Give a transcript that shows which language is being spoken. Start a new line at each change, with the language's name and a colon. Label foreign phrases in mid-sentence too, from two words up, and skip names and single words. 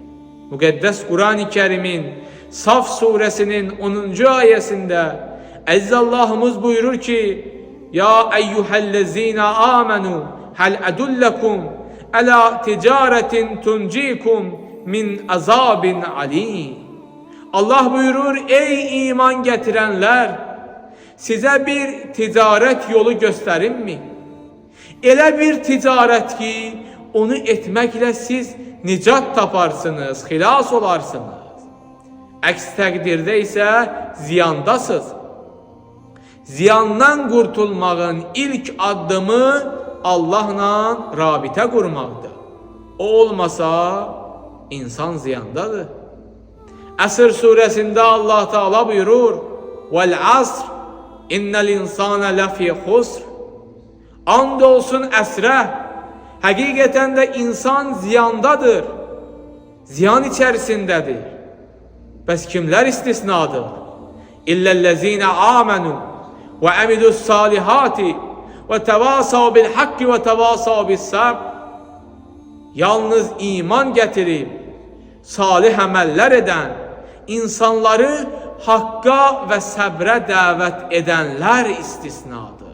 Azerbaijani: Müqəddəs Qur'an-ı Kərimin Saf surəsinin 10-cu ayəsində Əziz Allahımız buyurur ki:
Arabic: يا أيها الذين آمنوا هل أدلكم على تجارة تنجيكم من عذاب أليم.
Azerbaijani: Allah buyurur,
Turkish: ey iman getirenler, size bir ticaret yolu gösterim mi?
Azerbaijani: Elə bir ticaret ki, onu etmekle siz nicat taparsınız, xilas olarsınız. Əks təqdirdə isə ziyandasınız. Ziyandan qurtulmağın ilk addımı Allahla rabitə qurmaqdır. O olmasa insan ziyandadır. Əsr surəsində Allah Teala buyurur,
Arabic: "والعصر إن الإنسان لفي خسر."
Azerbaijani: And olsun əsrə, həqiqətən də insan ziyandadır, ziyan içərisindədir. Bəs kimlər istisnadır?
Arabic: إلا الذين آمنوا وعملوا الصالحات وتواصوا بالحق وتواصوا بالصبر.
Azerbaijani: Yalnız iman getirip salih əməllər edən, insanları hakka ve səbrə dəvət edənlər istisnadır.